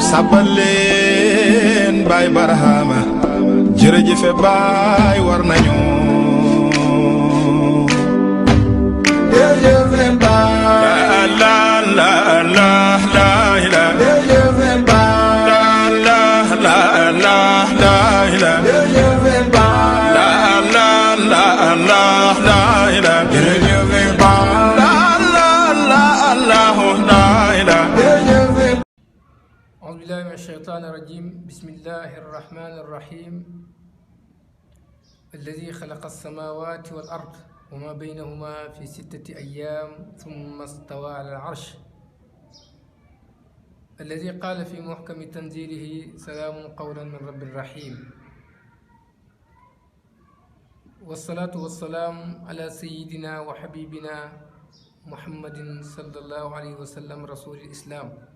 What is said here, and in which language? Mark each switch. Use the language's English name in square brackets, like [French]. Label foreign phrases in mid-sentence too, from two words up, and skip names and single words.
[Wolof] sàbbaleen baay barahama jërëjëfe baay war nañu jërëjëfe baay la la la la la jërëjëfe baay la la la la la jërëjëfe baay la la la la la la jërëjëfe baay la la la la la [Arabic] أعوذ بالله من الشيطان الرجيم بسم الله الرحمن الرحيم الذي خلق السماوات والأرض وما بينهما في 6 أيام ثم استوى على العرش الذي قال في محكم تنزيله سلام قولا من رب رحيم والصلاة والسلام على سيدنا وحبيبنا محمد صلى الله عليه وسلم رسول الإسلام